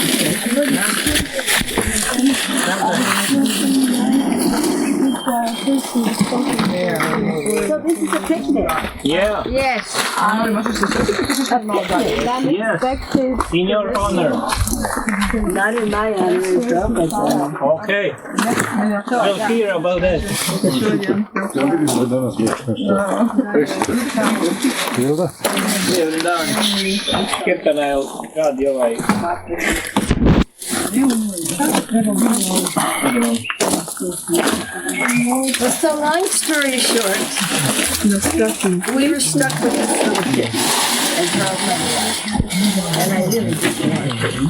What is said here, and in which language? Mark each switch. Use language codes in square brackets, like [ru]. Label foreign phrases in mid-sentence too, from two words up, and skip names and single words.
[en] So this is a picnic. Yeah. Yes. Yes. In your honor. Not in my honor. Okay. We'll hear about that. [sr] Dobar dan. Kirtana je radi ovaj. [en] So long story short, we were stuck with this little kid. And I really didn't want it.